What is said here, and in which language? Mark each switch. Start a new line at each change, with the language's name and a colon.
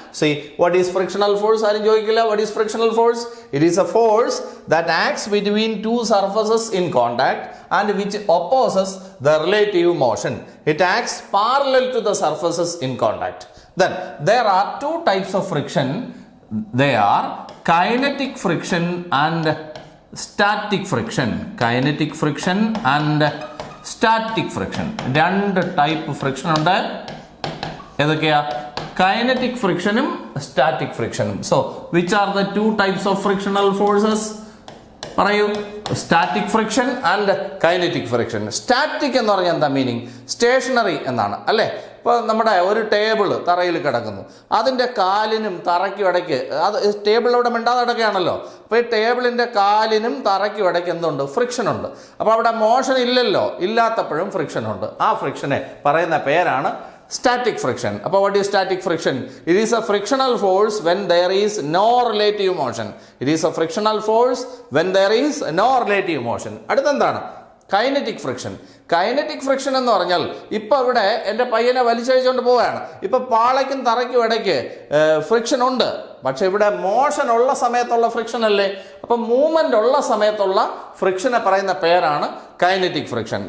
English: See, what is frictional force?
Malayalam: ആരും ചോദിക്കില്ല.
English: What is frictional force? It is a force that acts between two surfaces in contact and which opposes the relative motion. It acts parallel to the surfaces in contact. Then there are two types of friction. They are kinetic friction and static friction. Kinetic friction and static friction.
Malayalam: രണ്ട് type friction ഉണ്ട്. ഏതൊക്കെയാ? Kinetic ഫ്രിക്ഷനും static ഫ്രിക്ഷനും.
English: So which are the two types of frictional forces?
Malayalam: പറയൂ.
English: Static friction and kinetic friction.
Malayalam: Static എന്ന് പറഞ്ഞാൽ എന്താ meaning? Stationery എന്നാണ്, അല്ലേ? ഇപ്പോൾ നമ്മുടെ ഒരു ടേബിൾ തറയിൽ കിടക്കുന്നു, അതിൻ്റെ കാലിനും തറയ്ക്കും ഇടയ്ക്ക്, അത് ടേബിളിലൂടെ മിണ്ടാതെ കിടക്കുകയാണല്ലോ. അപ്പോൾ ഈ ടേബിളിൻ്റെ കാലിനും തറയ്ക്കും ഇടയ്ക്ക് എന്തുണ്ട്? ഫ്രിക്ഷൻ ഉണ്ട്. അപ്പോൾ അവിടെ മോഷൻ ഇല്ലല്ലോ, ഇല്ലാത്തപ്പോഴും ഫ്രിക്ഷൻ ഉണ്ട്. ആ ഫ്രിക്ഷനെ പറയുന്ന പേരാണ്
English: static friction. അപ്പോൾ what is static friction? It is a frictional force when there is no relative motion. It is a frictional force when there is no relative motion.
Malayalam: അടുത്തെന്താണ്? Kinetic friction. Kinetic friction എന്ന് പറഞ്ഞാൽ ഇപ്പോൾ ഇവിടെ എൻ്റെ പയ്യനെ വലിച്ചഴിച്ചുകൊണ്ട് പോവുകയാണ്. ഇപ്പോൾ പാളയ്ക്കും തറയ്ക്കും ഇടയ്ക്ക് ഫ്രിക്ഷൻ ഉണ്ട്, പക്ഷെ ഇവിടെ മോഷൻ ഉള്ള സമയത്തുള്ള ഫ്രിക്ഷൻ അല്ലേ? അപ്പം മൂവ്മെൻ്റ് ഉള്ള സമയത്തുള്ള ഫ്രിക്ഷനെ പറയുന്ന പേരാണ് കൈനറ്റിക് ഫ്രിക്ഷൻ.